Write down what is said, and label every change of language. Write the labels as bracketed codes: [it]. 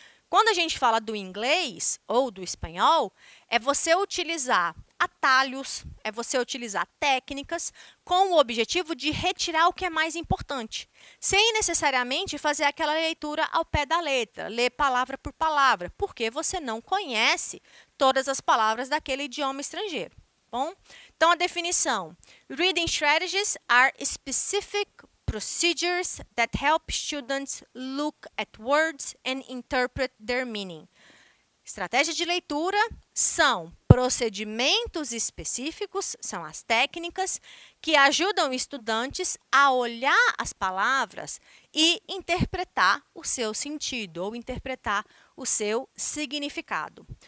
[pt] Quando a gente fala do inglês ou do espanhol, é você utilizar atalhos, é você utilizar técnicas com o objetivo de retirar o que é mais importante, sem necessariamente fazer aquela leitura ao pé da letra, ler palavra por palavra, porque você não conhece todas as palavras daquele idioma estrangeiro. Bom, então a definição: [en] reading strategies are specific procedures that help students look at words and interpret their meaning. [pt] Estratégias de leitura são procedimentos específicos, são as técnicas que ajudam estudantes a olhar as palavras e interpretar o seu sentido ou interpretar o seu significado.